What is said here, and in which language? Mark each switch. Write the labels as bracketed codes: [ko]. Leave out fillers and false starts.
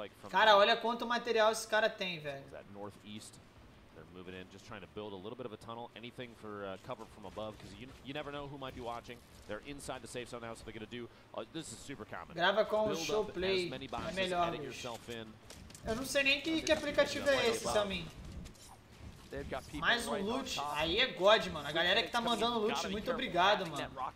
[pt] Cara, olha quanto material esse cara tem, velho. [en] Northeast, they're moving in, just trying to build a little bit of a tunnel, anything for cover from above, because you never know who might be watching. They're inside the safe zone now, so they're gonna do. This is super common. [pt] Grava com o Showplay, é melhor. Eu não sei nem que aplicativo é esse, Samin. Mais um loot, aí é God, mano. A galera que tá mandando loot, muito obrigado, mano.